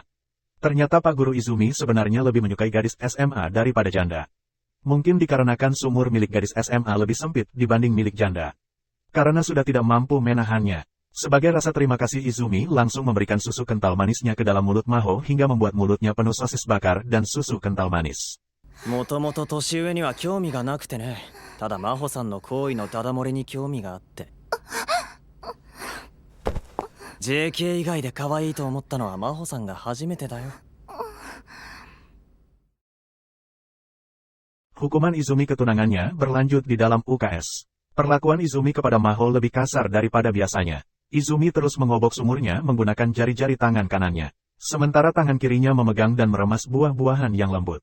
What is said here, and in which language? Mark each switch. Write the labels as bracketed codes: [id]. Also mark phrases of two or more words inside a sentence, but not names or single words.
[id] Ternyata Pak Guru Izumi sebenarnya lebih menyukai gadis SMA daripada janda. Mungkin dikarenakan sumur milik gadis SMA lebih sempit dibanding milik janda. Karena sudah tidak mampu menahannya. Sebagai rasa terima kasih Izumi langsung memberikan susu kental manisnya ke dalam mulut Maho hingga membuat mulutnya penuh sosis bakar dan susu kental manis. [ja] もともと年上には興味がなくてね。ただ真帆さんの行為のダダ漏れに興味があって。JK 以外で可愛いと思ったのは真帆さんが初めてだよ。 [id] Hukuman Izumi ke tunangannya berlanjut di dalam UKS. Perlakuan Izumi kepada Maho lebih kasar daripada biasanya. Izumi terus mengobok sumurnya menggunakan jari-jari tangan kanannya. Sementara tangan kirinya memegang dan meremas buah-buahan yang lembut.